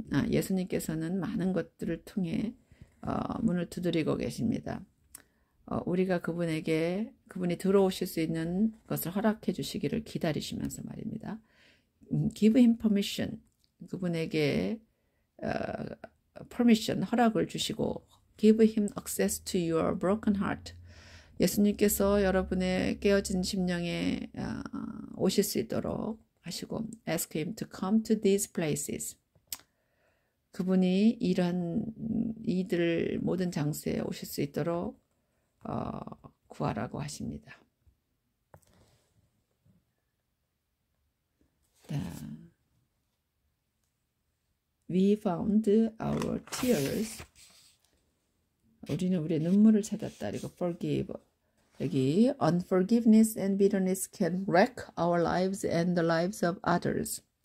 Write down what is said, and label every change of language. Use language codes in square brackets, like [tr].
[ko] 예수님께서는 많은 것들을 통해 문을 두드리고 계십니다. 우리가 그분이 들어오실 수 있는 것을 허락해 주시기를 기다리시면서 말입니다. [en] Give him permission. [ko] 그분에게 permission, 허락을 주시고 [en] give him access to your broken heart. [ko] 예수님께서 여러분의 깨어진 심령에 오실 수 있도록 하시고 [en] ask him to come to these places. [ko] 그분이 이들 모든 장소에 오실 수 있도록 구하라고 하십니다. [en] We found our tears. [ko] 우리는 우리의 눈물을 찾았다. 그리고 forgive. [en] 여기 unforgiveness and bitterness can wreck our lives and the lives of others.